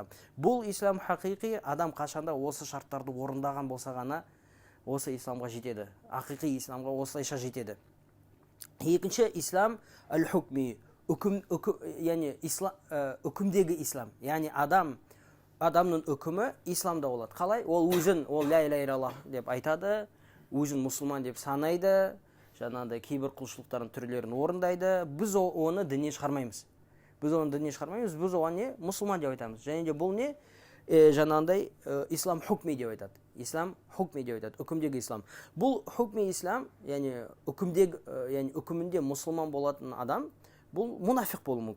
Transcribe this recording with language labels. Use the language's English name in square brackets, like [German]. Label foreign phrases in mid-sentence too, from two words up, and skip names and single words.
[Kazakh] Бұл ислам хақиқи, адам қашанда осы шарттарды орындаған болса ғана осы исламға жетеді. Ақиқи исламға осылайша жетеді. Екінші ислам әл-хукми, яғни үкімдегі ислам. Яғни адамның үкімі исламда болады. Қалай? Ол өзін, [Arabic] لَا إِلَٰهَ إِلَّا اللَّهُ [Kazakh] деп айтады, өзін мұсылман деп санайды, жаңағыдай кейбір құлшылықтардың түрлерін орындайды. Біз оны діннен шығармаймыз. Біз оған мұсылман деп айтамыз. Және де бұл жаңағыдай ислам хукми деп айтады. Ислам хукми деп айтады, үкімдегі ислам. Бұл хукми ислам, яғни үкімінде мұсылман болатын адам, бұл мұнафиқ болуы мүмкін.